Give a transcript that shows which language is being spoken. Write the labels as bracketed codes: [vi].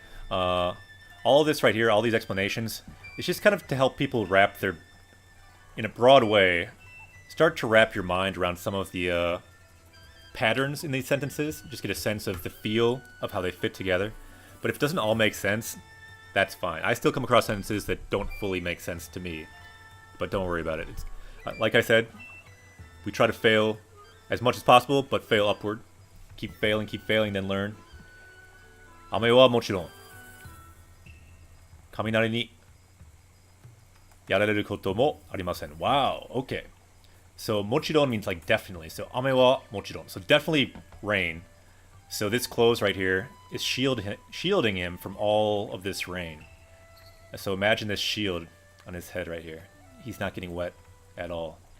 [en] All of this right here, all these explanations, it's just kind of to help people wrap their, in a broad way, start to wrap your mind around some of the patterns in these sentences, just get a sense of the feel of how they fit together. But if it doesn't all make sense, that's fine. I still come across sentences that don't fully make sense to me, but don't worry about it. It's, like I said, we try to fail as much as possible, but fail upward. Keep failing, then learn. [ja] 雨はもちろん雷にやられることもありません. [en] Wow, okay. So もちろん means like definitely. So [ja] 雨はもちろん. [en] So definitely rain. So this clothes right here is shielding him from all of this rain. So imagine this shield on his head right here. He's not getting wet at all.